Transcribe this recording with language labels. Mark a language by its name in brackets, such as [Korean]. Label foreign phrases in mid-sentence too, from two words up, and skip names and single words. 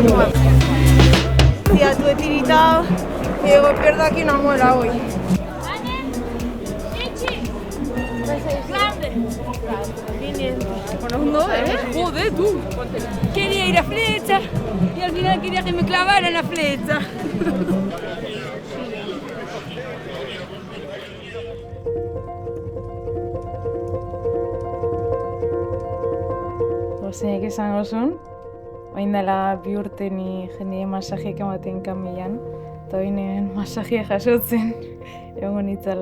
[Spanish] Tía, tu he tiritado y digo, pierdo aquí una muela hoy. Bueno, no, joder, tú. Quería ir a flecha y al final quería que me clavaran la flecha. [Basque] Zeinek esango zuen, orain dela 2 urte ni jende masajeak ematen kamilan, eta orain masajea jasotzen egongo nitzala.